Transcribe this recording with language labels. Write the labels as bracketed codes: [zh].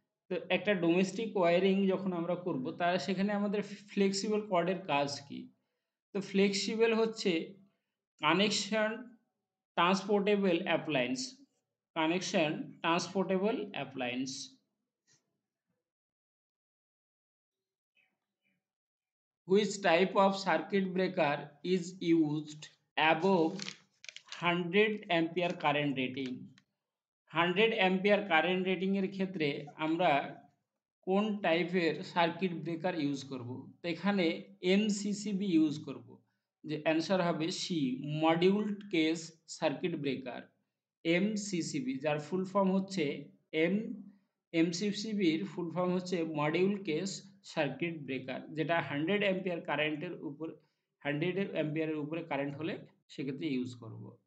[bn] তো একটা domestic wiring যখন আমরা করব, তাহলে সেখানে আমাদের ফ্লেক্সিবল কর্ডের কাজ কি? তো ফ্লেক্সিবল হচ্ছে connection ট্রান্সপোর্টেবল appliance, connection ট্রান্সপোর্টেবল appliance. [en] Which type of circuit breaker is used above 100 ampere current rating? [bn] 100 ampere current rating এর ক্ষেত্রে আমরা কোন টাইপের সার্কিট ব্রেকার ইউজ করব? তো এখানে এমসিসিবি ইউজ করব, যে অ্যান্সার হবে C, মডিউলড case circuit breaker. MCCB যার ফুল ফর্ম হচ্ছে এম এমসিসিবির ফুল ফর্ম হচ্ছে মডিউল কেস সার্কিট ব্রেকার, যেটা 100 অ্যাম্পিয়ার কারেন্টের উপর 100 অ্যাম্পিয়ারের উপরে কারেন্ট হলে সেক্ষেত্রে ইউজ করব।